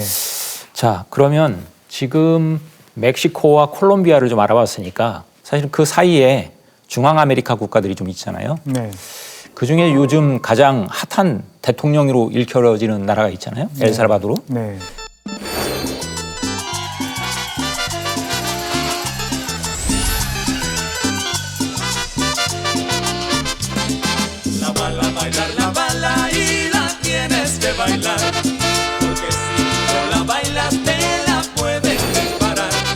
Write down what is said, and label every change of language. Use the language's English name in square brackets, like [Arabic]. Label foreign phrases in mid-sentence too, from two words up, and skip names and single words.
[Korean] 자, 그러면 지금 멕시코와 콜롬비아를 좀 알아봤으니까 사실 그 사이에 중앙아메리카 국가들이 좀 있잖아요. 네. 그중에 요즘 가장 핫한 대통령으로 일컬어지는 나라가 있잖아요. 엘살바도르. 네. [Spanish] La bala y la tienes que bailar, porque si no la bailas te la pueden disparar.